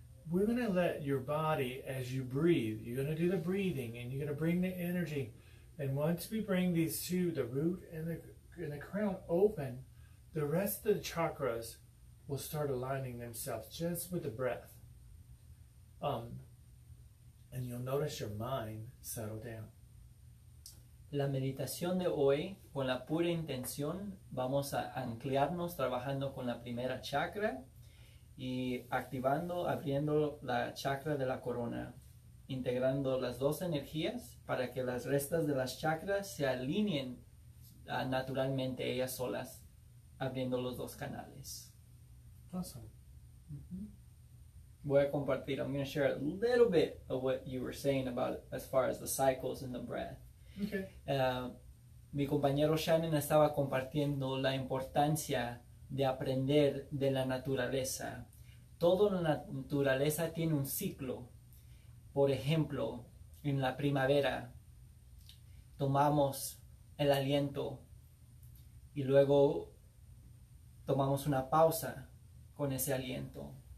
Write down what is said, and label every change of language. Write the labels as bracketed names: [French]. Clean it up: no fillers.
[English] We're going to let your body, as you breathe, you're going to do the breathing, and you're going to bring the energy. And once we bring these two, the root and the crown, open, the rest of the chakras will start aligning themselves just with the breath. And you'll notice your mind settle down. [Spanish] La meditación de hoy, con la pura intención, vamos a anclarnos trabajando con la primera chakra y abriendo la chakra de la corona, integrando las dos energías para que las restas de las chakras se alineen naturalmente ellas solas, abriendo los dos canales. [English] Awesome. [Spanish] Mm-hmm. Voy a compartir. [English] I'm going to share a little bit of what you were saying about as far as the cycles in the breath. Okay. [Spanish] Mi compañero Shannon estaba compartiendo la importancia de aprender de la naturaleza. Toda la naturaleza tiene un ciclo. Por ejemplo, en la primavera tomamos el aliento y luego tomamos una pausa con ese aliento.